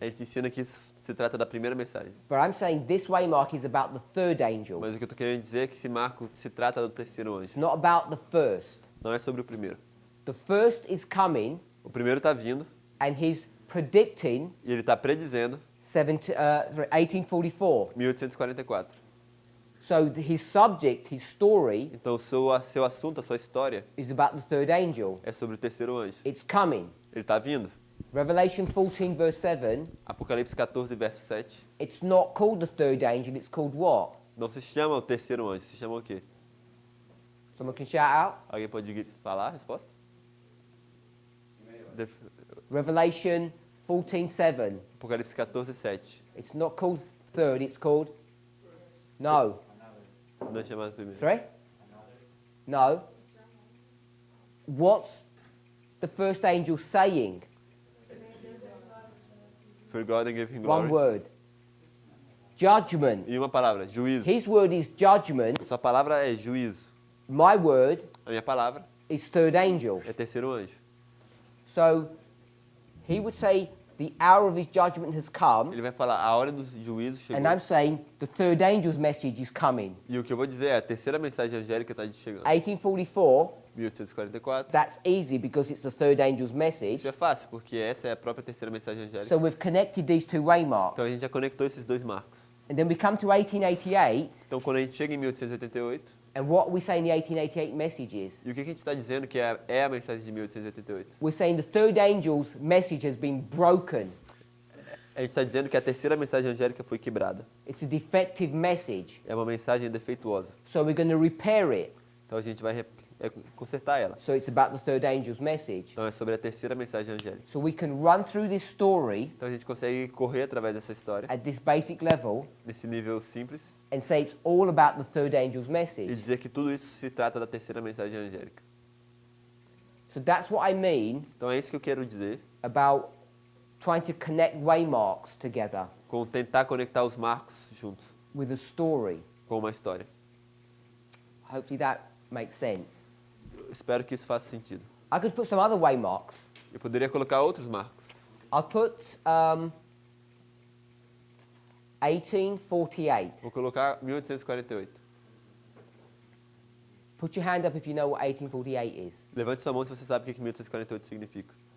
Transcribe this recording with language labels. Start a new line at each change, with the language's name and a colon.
Portuguese: A gente ensina que isso se trata da primeira mensagem.
English: But I'm saying this waymark is about the third angel.
Portuguese: Mas o que eu estou querendo dizer é que esse marco se trata do terceiro anjo.
English: It's not about the first.
Portuguese: Não é sobre o primeiro.
English: The first is coming,
Portuguese: O primeiro está vindo
English: and he's predicting
Portuguese: e ele está predizendo
English: 1844.
Portuguese: 1844.
English: So his subject, his story,
Portuguese: Então, o seu assunto, a sua história,
English: is about the third angel.
Portuguese: é sobre o terceiro anjo.
English: It's coming.
Portuguese: Ele está vindo.
English: Revelation 14, verse 7,
Portuguese: Apocalipse 14, verso 7.
English: it's not called the third angel, it's called what?
Portuguese: Não se chama o terceiro anjo, se chama o quê?
English: Someone can shout out?
Portuguese: Alguém pode falar a resposta?
English: Revelation 14, 7.
Portuguese: Apocalipse 14, 7.
English: It's not called third, it's called... No.
Portuguese: Não é chamado primeiro.
English: Sorry? No. What's the first angel saying? For God and give him One glory. word. Judgment.
Portuguese: E uma palavra, juízo.
English: His word is judgment.
Portuguese: Sua palavra é juízo.
English: My word
Portuguese: A minha palavra
English: is third angel.
Portuguese: é terceiro anjo.
English: So he would say the hour of his judgment has come,
Portuguese: Ele vai falar, a hora do juízo chegou.
English: and I'm saying the third angel's message is coming.
Portuguese: E o que eu vou dizer é, a terceira mensagem angélica está chegando.
English: 1844,
Portuguese: 1844.
English: that's easy because it's the third angel's message.
Portuguese: Isso é fácil, porque essa é a própria terceira mensagem angélica.
English: So we've connected these two waymarks.
Portuguese: Então a gente já conectou esses dois marcos.
English: And then we come to 1888,
Portuguese: Então quando a gente chega em 1888,
English: and what we say in the 1888 message is,
Portuguese: e o que a gente está dizendo que é a mensagem de 1888?
English: we're saying the third angel's message has been broken.
Portuguese: A gente está dizendo que a terceira mensagem angélica foi quebrada.
English: It's a defective message.
Portuguese: É uma mensagem defeituosa.
English: So we're going to repair it.
Portuguese: Então a gente vai consertar ela.
English: So it's about the third angel's message.
Portuguese: Então é sobre a terceira mensagem angélica.
English: So we can run through this story
Portuguese: Então a gente consegue correr através dessa história,
English: at this basic level
Portuguese: nesse nível simples,
English: and say it's all about the third angel's
Portuguese: e
English: message.
Portuguese: dizer que tudo isso se trata da terceira mensagem angélica.
English: So that's what I mean
Portuguese: Então é isso que eu quero dizer,
English: about trying to connect waymarks together
Portuguese: com tentar conectar os marcos juntos,
English: with a story.
Portuguese: com uma história.
English: Hopefully that makes sense.
Portuguese: Eu espero que isso faça sentido.
English: I could put some other waymarks.
Portuguese: Eu poderia colocar outros marcos.
English: I'll put 1848.
Portuguese: Vou colocar 1848.
English: Put your hand up if you know what 1848 is.
Portuguese: Levante sua mão se você sabe o que 1848 significa.